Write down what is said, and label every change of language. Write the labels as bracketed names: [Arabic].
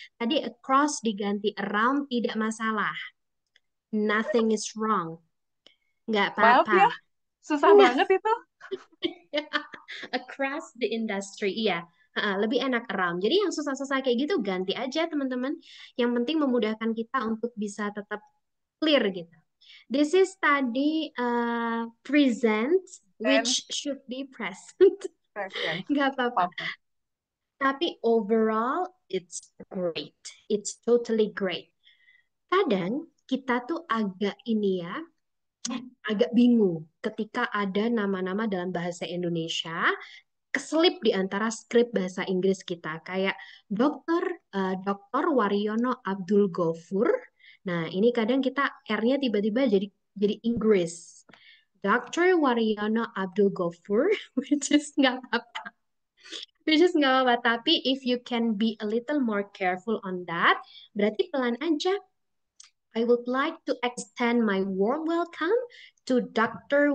[Indonesian] Tadi across diganti around tidak masalah. [English] Nothing is wrong. [Indonesian] Nggak Maaf ya, apa-apa. susah banget itu. [English] Across the industry, [Indonesian] iya. Lebih enak around. Jadi yang susah-susah kayak gitu ganti aja teman-teman. Yang penting memudahkan kita untuk bisa tetap clear gitu. [English] This is [Indonesian] tadi [English] present, which should be present. Present. [Indonesian] Nggak apa-apa. Tapi [English] overall, it's great. It's totally great. [Indonesian] Kadang kita tuh agak ini ya, agak bingung ketika ada nama-nama dalam bahasa Indonesia keselip di antara skrip bahasa Inggris kita kayak Dr. Waryono Abdul Gofur. Nah, ini kadang kita R-nya tiba-tiba jadi Inggris. [English] Dr. [Indonesian] Waryono Abdul Gofur, [English] which is [Indonesian] nggak apa-apa. [English] Which is [Indonesian] nggak apa-apa. Tapi [English] if you can be a little more careful on that, [Indonesian] berarti pelan aja. [English] I would like to extend my warm welcome to Dr.